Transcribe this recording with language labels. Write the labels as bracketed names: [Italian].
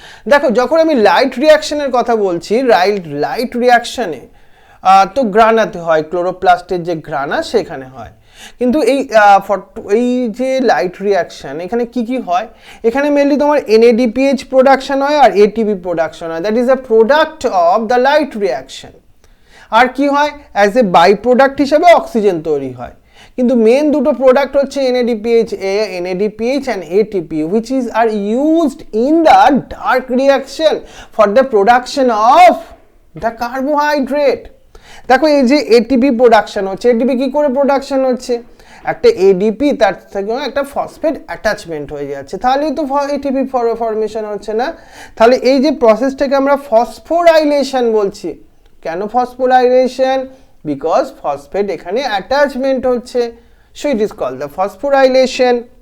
[Bangla] দেখো, যখন আমি লাইট রিয়াকশনের কথা বলছি, লাইট রিয়াকশনে তো গ্রানাতে হয়, ক্লোরোপ্লাস্টের যে গ্রানা সেখানে হয়। কিন্তু এই যে লাইট রিয়াকশন এখানে কি কি হয়, এখানে মেনলি তোমার NADPH প্রোডাকশন হয় আর ATP প্রোডাকশন হয়, [English] That is a product of the light reaction. [Bangla] আর কি হয়, অ্যাজ এ বাই প্রোডাক্ট হিসেবে অক্সিজেন তৈরি হয়। কিন্তু মেন দুটো প্রোডাক্ট হচ্ছে [English] NADPH and ATP, which are used in the dark reaction for the production of the carbohydrate. [Bangla] দেখো, এই যে ATP প্রোডাকশন হচ্ছে, ATP কি করে প্রোডাকশন হচ্ছে, একটা ADP তার থেকে একটা ফসফেট অ্যাটাচমেন্ট হয়ে যাচ্ছে, তাহলেই তো ATP ফরমেশন হচ্ছে না। তাহলে এই যে প্রসেসটাকে আমরা ফসফোরাইলেশন বলছি। কেন ফসফোরাইলেশন? বিকজ ফসফেট এখানে অ্যাটাচমেন্ট হচ্ছে, [English] So it is called the phosphorylation.